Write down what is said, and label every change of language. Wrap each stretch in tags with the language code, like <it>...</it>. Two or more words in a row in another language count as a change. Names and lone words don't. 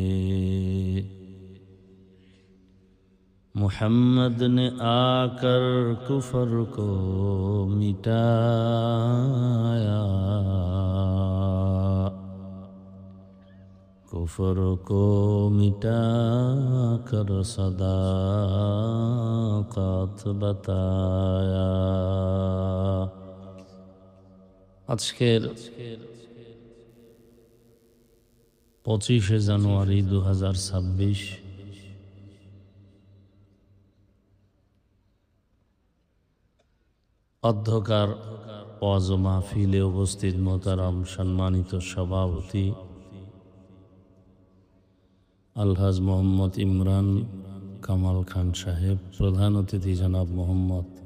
<ur>محمد نے آ کر کفر کو مٹایا. کفر کو مٹا کر صداقت بتایا.</ur> <bn>আজকের 25শে জানুয়ারি 2026 অধ্যকার ওয়াজ মাহফিলে উপস্থিত মোহতারাম সম্মানিত সভাপতি আলহাজ মোহাম্মদ ইমরান কামাল খান সাহেব, প্রধান অতিথি জনাব মোহাম্মদ</bn>